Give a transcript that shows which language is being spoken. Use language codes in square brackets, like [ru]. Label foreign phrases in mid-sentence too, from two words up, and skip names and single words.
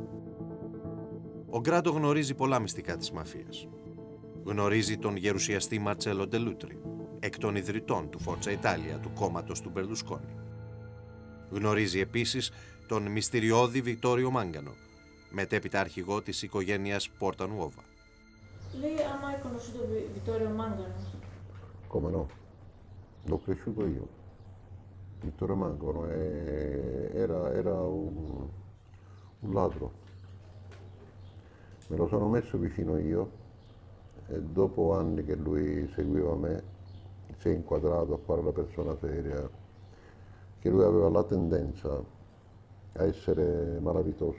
[el] Ο Γκράντο γνωρίζει πολλά μυστικά της μαφίας. Γνωρίζει τον γερουσιαστή Μαρτσέλο Ντελούτρι, εκ των ιδρυτών του Φόρτσα Ιτάλια, του κόμματος του Μπερλουσκόνι. Γνωρίζει επίσης τον μυστηριώδη Βιτόριο Μάγκανο, μετέπειτα αρχηγό της οικογένειας Πόρτα Νουόβα. [it] Lei ha mai conosciuto Vittorio Mangano? Come no? L'ho cresciuto io. Vittorio Mangano era un ladro. Me lo sono messo vicino io e dopo anni che lui seguiva me si è inquadrato a fare la persona seria, che lui aveva la tendenza a essere malavitoso.